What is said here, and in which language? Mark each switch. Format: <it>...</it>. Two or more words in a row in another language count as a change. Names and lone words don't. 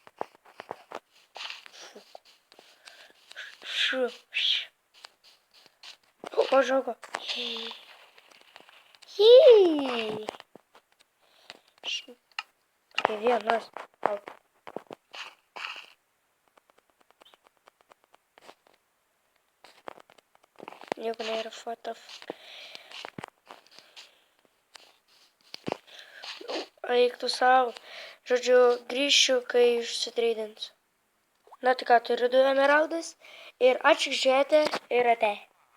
<lt>O, žogo. Jei. Tai vienas. Nieko nėra,</lt> <en>what the fuck.</en> <lt>Eik tu savo. Žodžiu, grįšiu, kai išsitreidinsiu. Na tai ką, turiu 2 emeraldus. Ir ačiū žiūrėti ir ate.</lt>